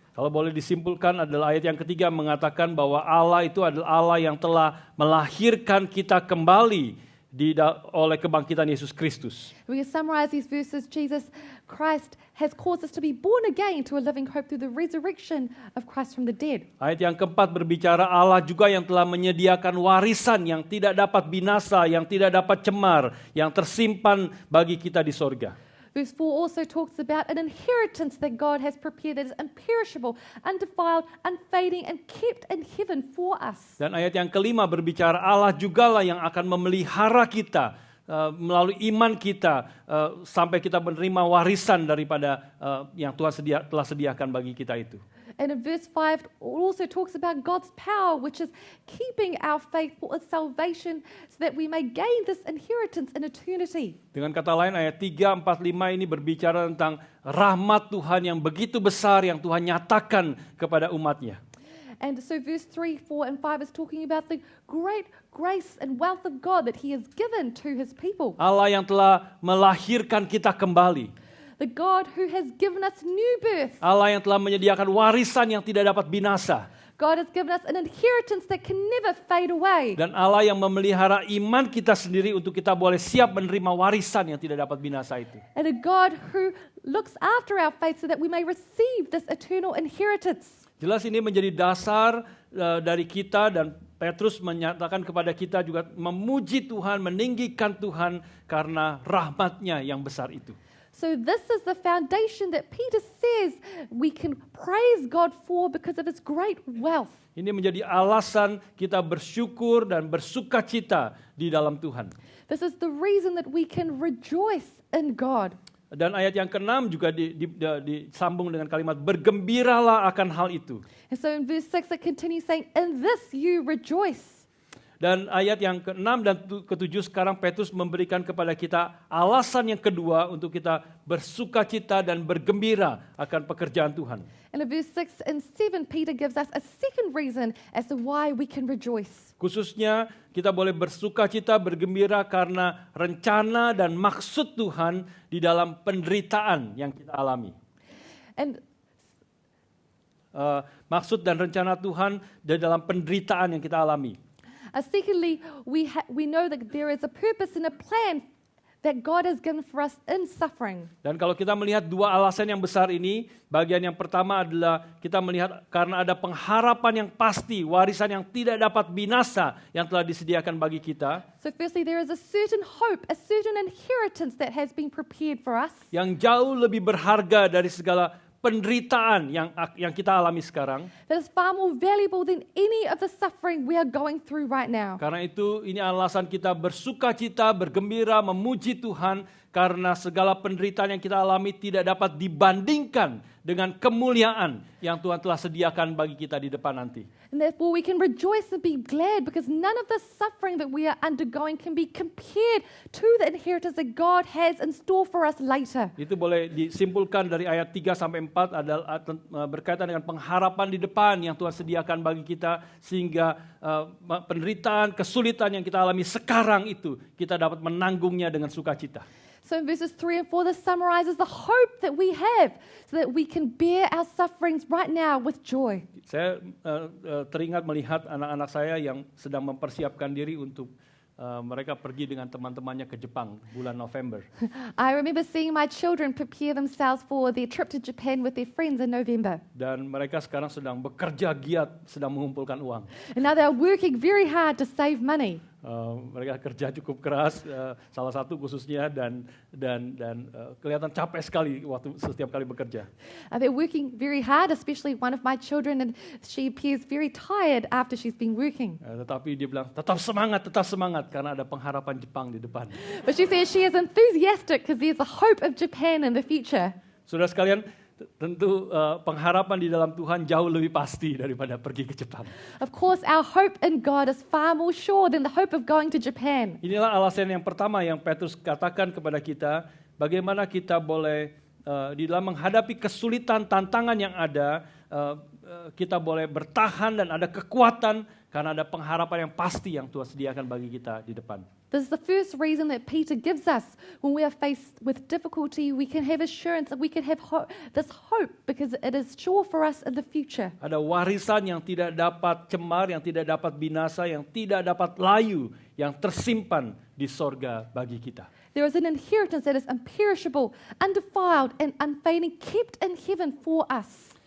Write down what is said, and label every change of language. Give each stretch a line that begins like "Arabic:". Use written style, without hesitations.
Indonesian: Kalau boleh disimpulkan adalah ayat yang ketiga mengatakan bahwa Allah itu adalah Allah yang telah melahirkan kita kembali oleh kebangkitan Yesus Kristus.
English: We can summarize these verses. Jesus Christ has caused us to be born again to a living hope through the resurrection of Christ from the dead.
Indonesian: Ayat yang keempat berbicara Allah juga yang telah menyediakan warisan yang tidak dapat binasa, yang tidak dapat cemar, yang tersimpan bagi kita di sorga.
English: Verse 4 also talks about an inheritance that God has prepared that is imperishable, undefiled, unfading, and kept in heaven for us.
Indonesian: Dan ayat yang kelima berbicara Allah jugalah yang akan memelihara kita melalui iman kita sampai kita menerima warisan daripada yang Tuhan telah sediakan bagi kita itu.
English: And in verse 5 it also talks about God's power, which is keeping our faith for salvation so that we may gain this inheritance in eternity.
Indonesian: Dengan kata lain ayat 3, 4, 5 ini berbicara tentang rahmat Tuhan yang begitu besar yang Tuhan nyatakan kepada umatnya.
English: And so verse 3, 4, and 5 is talking about the great grace and wealth of God that He has given to His people.
Indonesian: Allah yang telah melahirkan kita kembali.
English: The God who has given us new birth.
Indonesian: Allah yang telah menyediakan warisan yang tidak dapat binasa.
English: God has given us an inheritance that can never fade away.
Indonesian: Dan Allah yang memelihara iman kita sendiri untuk kita boleh siap menerima warisan yang tidak dapat binasa itu.
English: And a God who looks after our faith so that we may receive this eternal inheritance.
Indonesian: Jelas ini menjadi dasar dari kita dan Petrus menyatakan kepada kita juga memuji Tuhan, meninggikan Tuhan karena rahmat-Nya yang besar itu.
English: So this is the foundation that Peter says we can praise God for because of His great wealth.
Indonesian: Ini menjadi alasan kita bersyukur dan bersukacita di dalam Tuhan.
English: This is the reason that we can rejoice in God.
Indonesian: Dan ayat yang ke-6 juga disambung dengan kalimat bergembiralah akan hal itu.
English: And so in verse 6 it continues saying, "In this you rejoice."
Indonesian: Dan ayat yang ke-6 dan ke-7 sekarang Petrus memberikan kepada kita alasan yang kedua untuk kita bersukacita dan bergembira akan pekerjaan Tuhan.
English: And in verse 6 and 7 Peter gives us a second reason as to why we can rejoice.
Indonesian: Khususnya kita boleh bersukacita, bergembira karena rencana dan maksud Tuhan di dalam penderitaan yang kita alami.
English: And
Indonesian: Maksud dan rencana Tuhan di dalam penderitaan yang kita alami.
English: secondly, we know that there is a purpose and a plan that God has given for us in suffering.
Indonesian: Dan kalau kita melihat dua alasan yang besar ini, bagian yang pertama adalah kita melihat karena ada pengharapan yang pasti, warisan yang tidak dapat binasa yang telah disediakan bagi kita.
English: So firstly, there is a certain hope, a certain inheritance that has been prepared for us.
Indonesian: Yang jauh lebih berharga dari segala penderitaan yang kita alami sekarang.
English: That is far more valuable than any of the suffering we are going through right now.
Indonesian: Karena itu ini alasan kita bersukacita, bergembira, memuji Tuhan karena segala penderitaan yang kita alami tidak dapat dibandingkan dengan kemuliaan yang Tuhan telah sediakan bagi kita di depan nanti.
English: And therefore we can rejoice and be glad because none of the suffering that we are undergoing can be compared to the inheritance that God has in store for us later.
Indonesian: Itu boleh disimpulkan dari ayat 3 sampai 4 adalah berkaitan dengan pengharapan di depan yang Tuhan sediakan bagi kita sehingga penderitaan, kesulitan yang kita alami sekarang itu kita dapat menanggungnya dengan sukacita.
English: So in verses 3 and 4, this summarizes the hope that we have so that we can bear our sufferings right now with joy.
Indonesian: Saya teringat melihat anak-anak saya yang sedang mempersiapkan diri untuk mereka pergi dengan teman-temannya ke Jepang bulan November.
English: I remember seeing my children prepare themselves for their trip to Japan with their friends in November.
Indonesian: Dan mereka sekarang sedang bekerja giat, sedang mengumpulkan uang.
English: And now they are working very hard to save money.
Indonesian: Mereka kerja cukup keras, salah satu khususnya dan kelihatan capek sekali waktu setiap kali bekerja.
English: They're working very hard, especially one of my children, and she appears very tired after she's been working.
Indonesian: Tetapi dia bilang tetap semangat karena ada pengharapan Jepang di depan.
English: But she says she is enthusiastic because there's a hope of Japan in the future.
Indonesian: Saudara sekalian, tentu pengharapan di dalam Tuhan jauh lebih pasti daripada pergi ke Jepang.
English: Of course, our hope in God is far more sure than the hope of going to Japan.
Indonesian: Inilah alasan yang pertama yang Petrus katakan kepada kita, bagaimana kita boleh di dalam menghadapi kesulitan, tantangan yang ada, kita boleh bertahan dan ada kekuatan karena ada pengharapan yang pasti yang Tuhan sediakan bagi kita di depan.
English: This is the first reason that Peter gives us when we are faced with difficulty. We can have assurance and we can have this hope because it is sure for us in the future.
Indonesian: Ada warisan yang tidak dapat cemar, yang tidak dapat binasa, yang tidak dapat layu, yang tersimpan di sorga bagi kita.
English: There is an inheritance that is imperishable, undefiled, and unfading, kept in heaven for us.